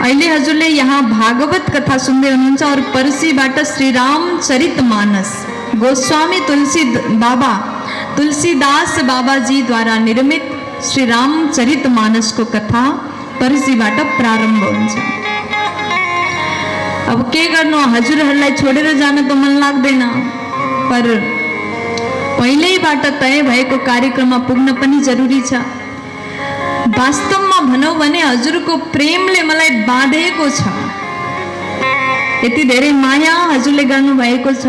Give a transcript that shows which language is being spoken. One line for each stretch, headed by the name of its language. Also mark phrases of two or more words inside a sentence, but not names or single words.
Nepali: अहिले हजुरले यहाँ भागवत कथा सुन्दै हुनुहुन्छ और पर्सीबाट श्री रामचरितमानस गोस्वामी तुलसीदास बाबाजीद्वारा निर्मित श्री रामचरितमानसको कथा पर्सीबाट प्रारम्भ हुन्छ। अब के गर्नु, हजुरहरूलाई छोडेर जान त मन लाग्दैन, पर पहिल्यैबाट तय भएको कार्यक्रममा पुग्न पनि जरुरी छ। वास्तवमा भनौँ भने हजुरको प्रेमले मलाई बाँधेको छ, यति धेरै माया हजुरले गर्नु भएको छ।